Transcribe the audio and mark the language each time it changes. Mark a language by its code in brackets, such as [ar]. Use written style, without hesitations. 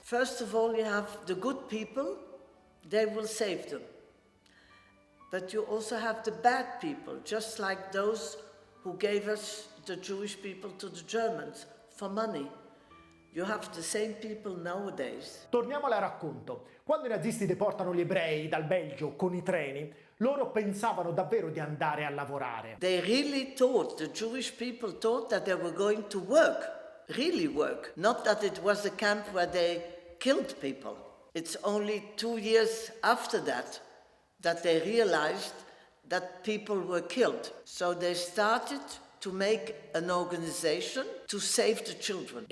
[en] First of all, you have the good people, they will save them. But you also have the bad people, just like those who gave us the Jewish people to the Germans for money. You have the same people nowadays. [it] Torniamo al racconto. Quando i nazisti deportano gli ebrei dal Belgio con i treni, loro pensavano davvero di andare a lavorare. [en] They really thought, the Jewish people thought that they were going to work. Really work, not that it was a camp where they killed people. It's only 2 years after that they realized that people were killed. So they started to make an organization to save the children.